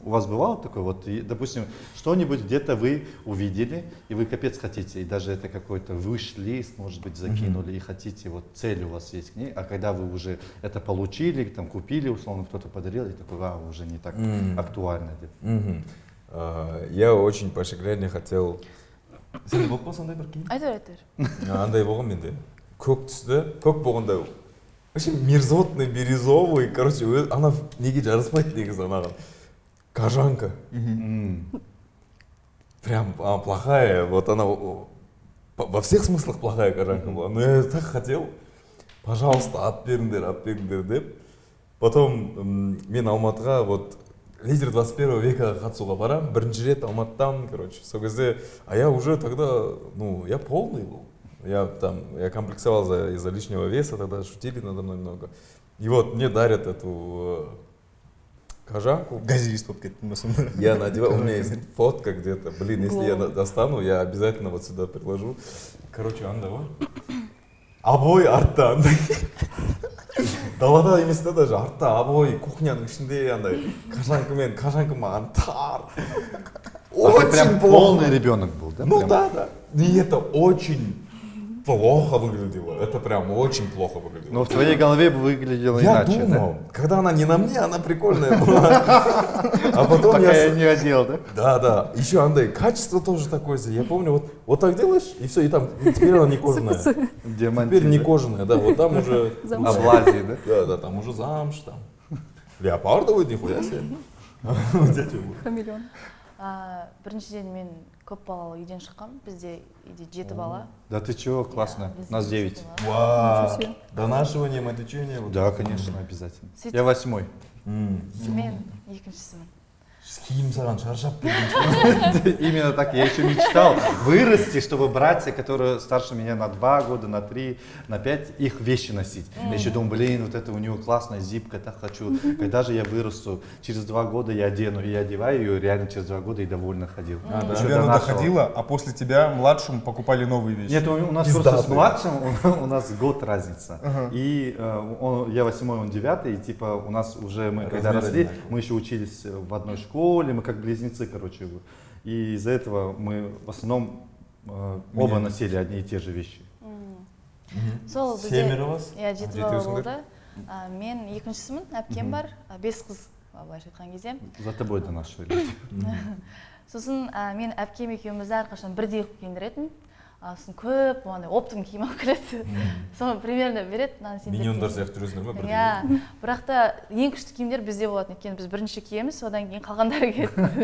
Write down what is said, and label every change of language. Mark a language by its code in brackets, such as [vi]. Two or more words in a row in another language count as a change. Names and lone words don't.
[ru] У вас бывало такое, вот, допустим, что-нибудь где-то вы увидели, и вы капец хотите, и даже это какой-то wish-лист, может быть, закинули, и хотите, вот цель у вас есть к ней, а когда вы уже это получили, там, купили, условно, кто-то подарил, и такой, уже не так актуально. Я очень по шеклерне хотел... [kk] Сенде болып па сондай бір киім? айтар Андай болған менде. Көк түсті, көк болғанда [ru] вообще мерзотный, бирюзовый, короче, [kk] ана неге жараспайды негізі анаған. [ru] Кожанка. Прям плохая, вот она во всех смыслах плохая кожанка была. Но я так хотел, пожалуйста, [kk] алып беріңдер деп. Потом мен Алматыға [ru] вот лидер 21 века [kk] қатысуға барам, бірінші рет Алматыдамын, короче. Сол кезде, [ru] а я уже тогда, ну, я полный был. Я комплексовал из-за лишнего веса, тогда шутили надо мной много. И вот мне дарят эту кожанку. [kk] Газист болып кеттің ба сонда? [ru] Я надевал, у меня есть фотка где-то. Блин, если я достану, я обязательно вот сюда приложу. [kk] Короче, андай ғой. Обой артта андай. Далада емес та даже, артта обой, кухняның ішінде андай. Кожанка маған тар. [ru] Ты прям полный ребенок был, да? Ну Прям? да. И это очень плохо выглядело. Это прям очень плохо выглядело. Но в твоей голове выглядело Я иначе, думал, когда она не на мне, она прикольная была. А потом Пока я не одел, да? Да. Еще, Андай, качество тоже такое же. Я помню, вот так делаешь, и все, и там, теперь она не кожаная. Теперь не кожаная, да, вот там уже... Облази, да? Да, там уже замш, там. Леопардовый, нихуя себе. Хамелеон. [kk] біріншіден мен көп балалы үйден шыққам, бізде үйде 7 бала. [ru] Да ты чего, классно, нас 9. Вау, донашивание, матючение. Да, конечно, обязательно. [kk] Сөйтіп- [ru] Я 8. [kk] Мен екіншісімін. Киім саған шаршап берген. [ru] Именно так я еще мечтал вырасти, чтобы братья, которые старше меня на 2 года, на 3, на 5, их вещи носить. Я еще думал, блин, вот это у него классная зипка, так хочу. Когда же я вырасту, через 2 года я одену, и я одеваю ее реально через 2 года и довольно ходил. До Еще тебя до она нашего. доходила, а после тебя младшему покупали новые вещи. Нет, у нас просто с младшим у нас год разница. И я 8-й, он 9-й, и типа у нас уже мы когда росли, мы еще учились в одной школе, мы как близнецы, короче. И из-за этого мы в основном оба носили одни и те же вещи. [kk] Сол [ru] Семеро вас? [kk] Иә, 7 бала болды. Мен екіншісімін, әпкем бар, 5 қыз, былайша айтқан кезде. [ru] За тобой до нашей. [kk] Сосын мен әпкем екеумізді әрқашан бірдей қылып киіндіретін. Сосын көп андай оптым киім алып келеді. Соны примерно береді. Миньондар сияқты жүресіңдер ма? Иә, бірақ та ең күшті киімдер бізде болатын. Өйткені біз бірінші киеміз, одан кейін қалғандары келеді.